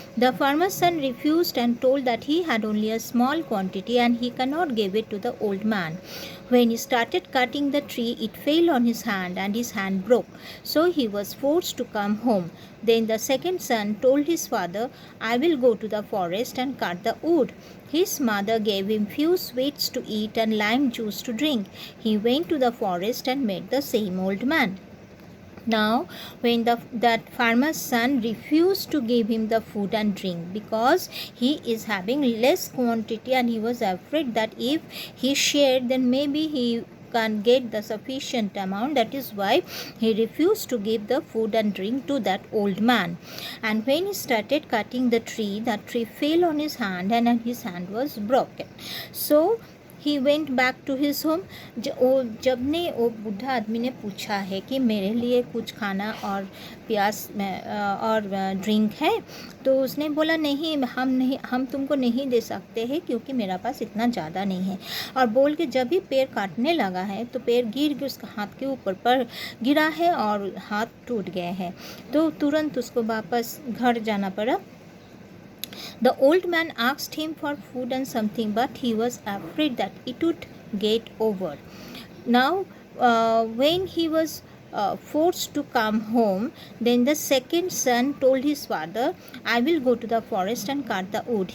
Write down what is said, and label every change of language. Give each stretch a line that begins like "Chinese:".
English: The farmer's son refused and told that he had only a small quantity and he can not give it to the old man. When he started cutting the tree, it fell on his hand and his hand broke. So he was forced to come home. Then the second son told his father, "I will go to the forest and cut the wood." His mother gave him few sweets to eat and lime juice to drink. He went to the forest and met the same old man. Now, when that farmer's son refused to give him the food and drink because he is having less quantity, and he was afraid that if he shared, then maybe he can't get the sufficient amount. That is why he refused to give the food and drink to that old man. And when he started cutting the tree, that tree fell on his hand and his hand was broken. So he went back to his home.
Hindi: जब ने वो बूढ़ा आदमी ने पूछा है कि मेरे लिए कुछ खाना और प्यास और ड्रिंक है, तो उसने बोला नहीं, हम तुमको नहीं दे सकते हैं क्योंकि मेरा पास इतना ज़्यादा नहीं है. और बोल के जब भी पैर काटने लगा है तो पैर गिर के उसका हाथ के ऊपर पर गिरा है और हाथ टूट गए हैं. तो तुरंत उसको वापस घर जाना पड़ा.
English: The old man asked him for food and something, but he was afraid that it would get over. Now, when he was forced to come home, then the second son told his father, "I will go to the forest and cut the wood."